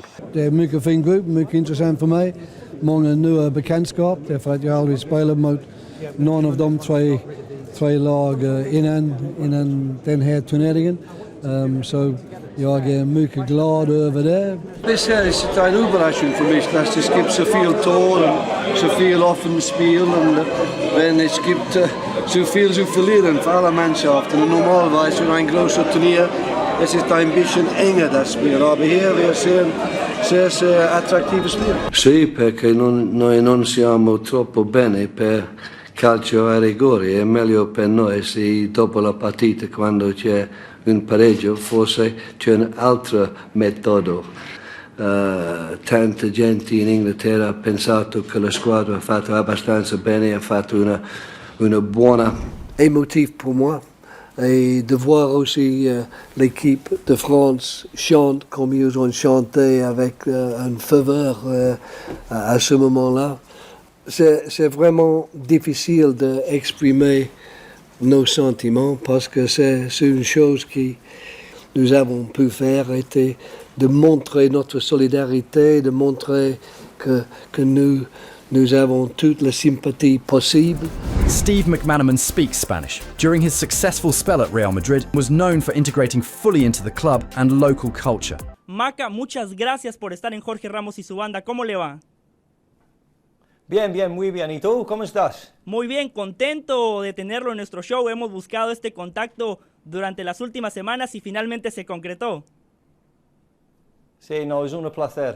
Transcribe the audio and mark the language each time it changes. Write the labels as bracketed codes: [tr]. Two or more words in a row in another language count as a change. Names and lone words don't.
[sv] Det är mycket fin grupp, mycket intressant för mig. Många nya bekantskap därför att jag aldrig spelat mot någon av de tre lag innan den här turneringen. Så jag är mycket glad över det. Det är en överraskning för mig. Det [de] gibt så viel Tor [sv] och [de] så viel offen [sv] spel. Men det [de] gibt så viel zu verlieren [sv] för alla Mannschaften. [de] Normalerweise [sv] för en [de] großer turnier es ist ein bisschen enger das Spiel. Aber hier wir [sv] ser attrattiva spel. [it] Sì, perché noi non siamo troppo bene per calcio a rigori. È meglio per noi se dopo la partita, quando c'è un pareggio, forse c'è un altro metodo. Tanta gente in Inghilterra ha pensato che la squadra ha fatto abbastanza bene, ha fatto una buona [fr] émotive pour moi. Et de voir aussi l'équipe de France chante comme ils ont chanté avec une ferveur à ce moment-là. C'est vraiment difficile d'exprimer nos sentiments parce que c'est une chose que nous avons pu faire, était de montrer notre solidarité, de montrer que nous avons toute la sympathie possible. [en] Steve McManaman speaks Spanish. During his successful spell at Real Madrid, was known for integrating fully into the club and local culture. [es] Maca, muchas gracias por estar en Jorge Ramos y su banda. ¿Cómo le va? Bien, muy bien. ¿Y tú? ¿Cómo estás? Muy bien, contento de tenerlo en nuestro show. Hemos buscado este contacto durante las últimas semanas y finalmente se concretó. Sí, no, es un placer.